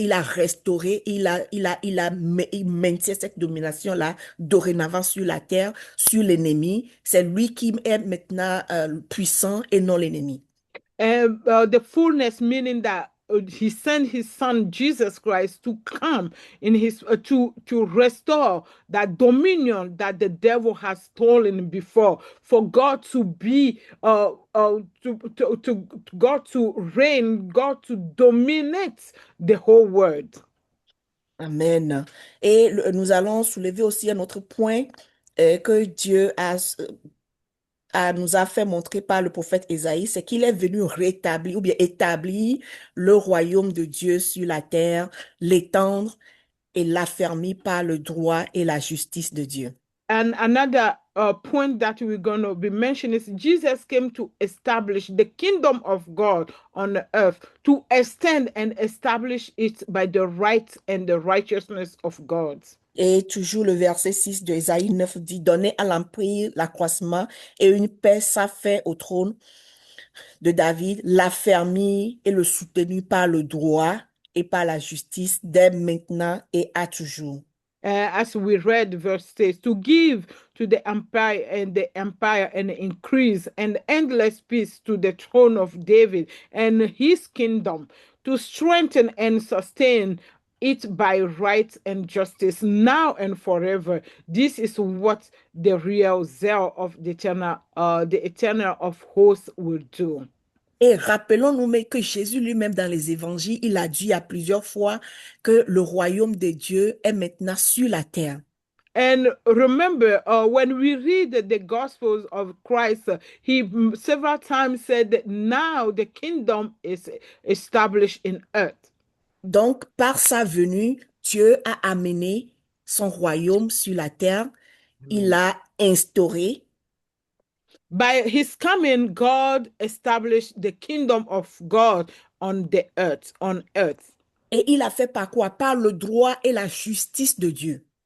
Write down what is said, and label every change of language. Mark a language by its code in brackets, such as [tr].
[fr] Il a restauré, il maintient cette domination-là dorénavant sur la terre, sur l'ennemi. C'est lui qui est maintenant puissant et non l'ennemi. [en] The fullness meaning that he sent his son Jesus Christ to come in his to restore that dominion that the devil has stolen before, for God to be to God to reign, God to dominate the whole world. Amen. [fr] Et nous allons soulever aussi un autre point que Dieu nous a fait montrer par le prophète Ésaïe, c'est qu'il est venu rétablir ou bien établir le royaume de Dieu sur la terre, l'étendre et l'affermir par le droit et la justice de Dieu. [en] And another point that we're going to be mentioning is Jesus came to establish the kingdom of God on the earth, to extend and establish it by the right and the righteousness of God. [fr] Et toujours le verset 6 de Ésaïe 9 dit, donnez à l'empire l'accroissement et une paix sans fin au trône de David, l'affermir et le soutenir par le droit et par la justice dès maintenant et à toujours. [en] As we read verse 6, to give to the empire and increase and endless peace to the throne of David and his kingdom, to strengthen and sustain it by right and justice now and forever. This is what the real zeal of the eternal of hosts will do. [fr] Et rappelons-nous mais que Jésus lui-même dans les évangiles, il a dit à plusieurs fois que le royaume de Dieu est maintenant sur la terre. [en] And remember, when we read the Gospels of Christ, he several times said that now the kingdom is established in earth. [fr] Donc, par sa venue, Dieu a amené son royaume sur la terre. Il l'a instauré. [en] By his coming, God established the kingdom of God on the earth, on earth. [fr] Et il a fait par quoi? Par le droit et la justice de Dieu.